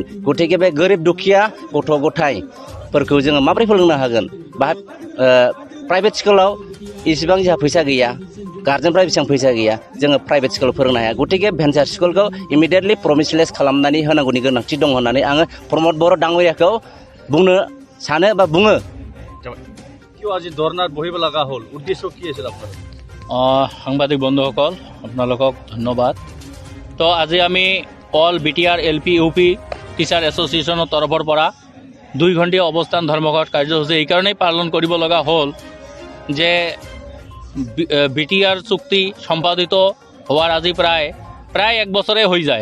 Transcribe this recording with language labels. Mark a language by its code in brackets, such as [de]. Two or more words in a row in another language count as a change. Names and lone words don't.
[brx] गतिके बे गोरिब दुखिया गथ' गथायफोरखौ जोङो माबोरै फोरोंनो हागोन? बा प्राइभेट स्कुलाव इसेबां जोंहा फैसा गैया, गार्जेनफ्रा बेसेबां फैसा गैया, जोङो प्राइभेट स्कुलाव फोरोंनो हाया। गतिके भेन्सार स्कुलखौ इमिडियेटलि प्रभिन्सियेलाइज खालामनानै होनांगौनि गोनांथि दं होननानै आङो प्रमद बर' डांगरियाखौ बुंनो सानो बा बुङो। [as] কিয় আজি ধৰ্ণাত বহিব লগা হ'ল? উদ্দেশ্য কি আছিল আপোনাৰ? সাংবাদিক বন্ধুসকল আপোনালোকক ধন্যবাদ। তো আজি আমি অল বিটিআৰ এলপি ইউপি টিচাৰ এছ'চিয়েশ্যনৰ তৰফৰ পৰা 2 ঘণ্টীয়া অৱস্থান ধৰ্মঘট কাৰ্যসূচী এইকাৰণেই পালন কৰিব লগা হ'ল যে বিটিআৰ চুক্তি সম্পাদিত হোৱাৰ আজি প্ৰায় 1 বছৰে হৈ যায়।